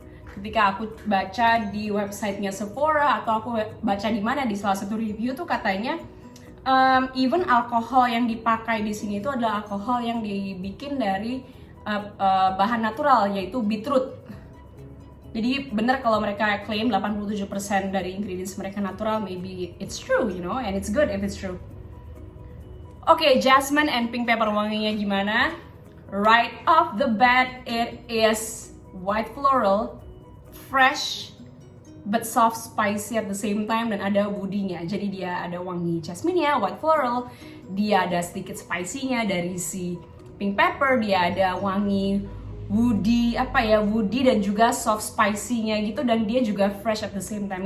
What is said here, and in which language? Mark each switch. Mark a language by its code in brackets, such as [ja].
[id] Ketika aku baca di websitenya Sephora atau aku baca di mana, di salah satu review tuh katanya even alkohol yang dipakai di sini itu adalah alkohol yang dibikin dari bahan natural, yaitu beetroot. Jadi bener kalau mereka claim 87% dari ingredients mereka natural, [en] maybe it's true, you know, and it's good if it's true. Oke, jasmine and pink pepper [id] wanginya gimana? [en] Right off the bat, it is white floral, fresh, but soft spicy at the same time, [id] dan ada woody-nya. Jadi dia ada wangi jasmine-nya, white floral, dia ada sedikit spicy-nya dari si pink pepper, dia ada wangi woody dan juga soft spicy-nya gitu, dan dia juga fresh [en] at the same time.